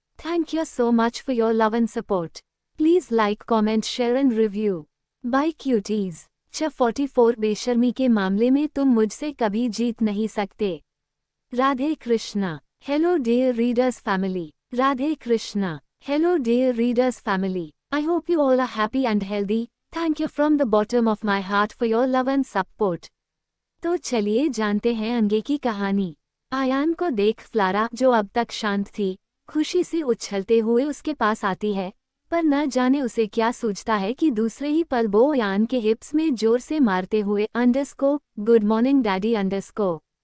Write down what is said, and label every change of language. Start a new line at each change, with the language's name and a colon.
English: Thank you so much for your love and support. Please like, comment, share and review. Bye cuties.
Hindi: 44 बेशर्मी के मामले में तुम मुझसे कभी जीत नहीं सकते।
English: Radhe Krishna. Hello dear readers family. Radhe Krishna. Hello dear readers family. I hope you all are happy and healthy. Thank you from the bottom of my heart for your love and support.
Hindi: तो चलिए जानते हैं आगे की कहानी। आयान को देख फ्लारा, जो अब तक शांत थी, खुशी से उछलते हुए उसके पास आती है, पर न जाने उसे क्या सूझता है कि दूसरे ही पल वो आयान के हिप्स में जोर से मारते हुए अंडरस्को,
English: good morning daddy
Hindi: अंडरस्को।